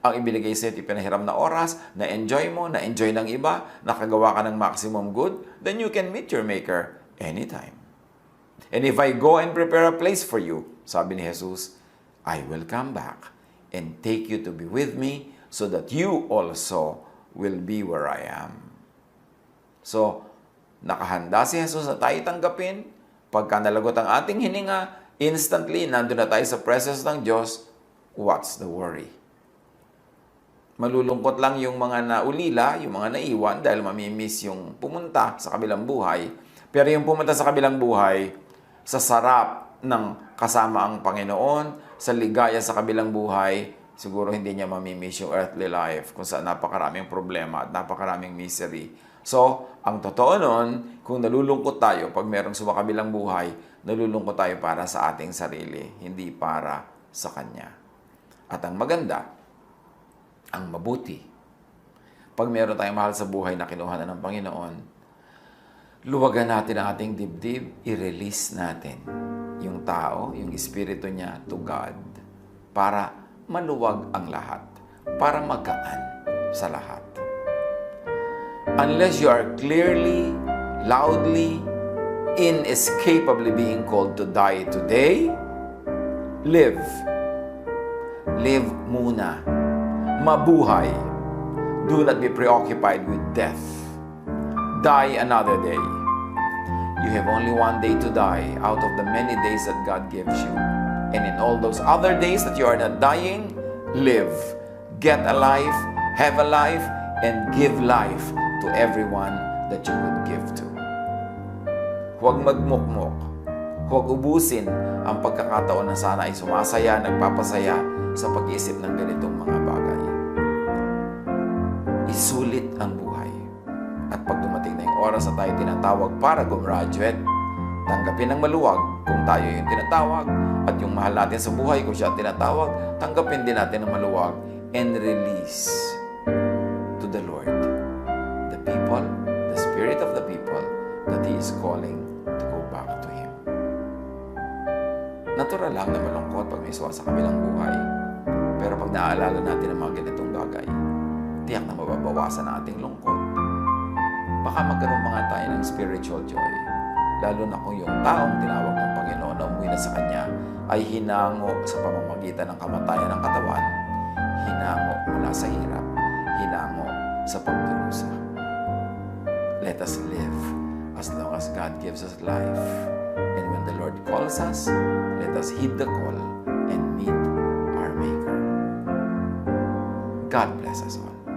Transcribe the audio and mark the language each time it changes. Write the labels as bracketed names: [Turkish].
[Filipino] Ang ibinigay sa'yo, ipinahiram na oras, na-enjoy mo, na-enjoy ng iba, nakagawa ka ng maximum good, [English] then you can meet your Maker anytime. And if I go and prepare a place for you, [Filipino] sabi ni Jesus, [English] I will come back and take you to be with me so that you also will be where I am. [Filipino] So, nakahanda si Jesus na tayo tanggapin. Pagka nalagot ang ating hininga, instantly, nandun na tayo sa presence ng Diyos. [English] What's the worry? [Filipino] Malulungkot lang yung mga naulila, yung mga naiwan dahil mamimiss yung pumunta sa kabilang buhay. Pero yung pumunta sa kabilang buhay, sa sarap ng kasama ang Panginoon, sa ligaya sa kabilang buhay, siguro hindi niya mamimiss yung earthly life kung saan napakaraming problema at napakaraming misery. So, ang totoo nun, kung nalulungkot tayo pag merong sumakabilang buhay, nalulungkot tayo para sa ating sarili, hindi para sa Kanya. At ang maganda, ang mabuti, pag meron tayong mahal sa buhay na kinuha na ng Panginoon, luwagan natin ang ating dibdib, i-release natin yung tao, yung espiritu niya to God, para maluwag ang lahat, para magaan sa lahat. [English] Unless you are clearly, loudly, inescapably being called to die today, live. Live muna. [Filipino] Mabuhay. [English] Do not be preoccupied with death. Die another day. You have only one day to die out of the many days that God gives you. And in all those other days that you are not dying, live. Get a life, have a life, and give life to everyone that you could give to. [Filipino] Huwag magmukmok. Huwag ubusin ang pagkakataon na sana ay sumasaya, nagpapasaya sa pag-iisip ng ganitong mga bagay. Isulit ang buhay. At pag dumating na yung oras na tayo tinatawag para gumraduate, tanggapin ng maluwag kung tayo yung tinatawag, at yung mahal natin sa buhay kung siya tinatawag, tanggapin din natin ng maluwag [English] and release to the Lord the people, the spirit of the people that He is calling to go back to Him. [Filipino] Natural lang na malungkot pag may suwa sa kabilang buhay. Pero pag naaalala natin ang mga ganitong bagay, tiyak na mababawasan ang ating lungkot. Baka magkaroon mga tayo ng spiritual joy. Lalo na kung yung taong tinawag ng Panginoon na umuwi na sa Kanya ay hinango sa pamamagitan ng kamatayan ng katawan, hinango mula sa hirap, hinango sa pagdurusa. [English] Let us live as long as God gives us life. And when the Lord calls us, let us heed the call and meet our Maker. God bless us all.